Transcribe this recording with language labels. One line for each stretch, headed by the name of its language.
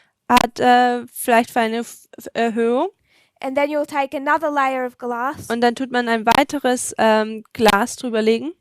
German: hat vielleicht für eine Erhöhung
English: And then you'll take another layer of glass,
German: und dann tut man ein weiteres Glas drüberlegen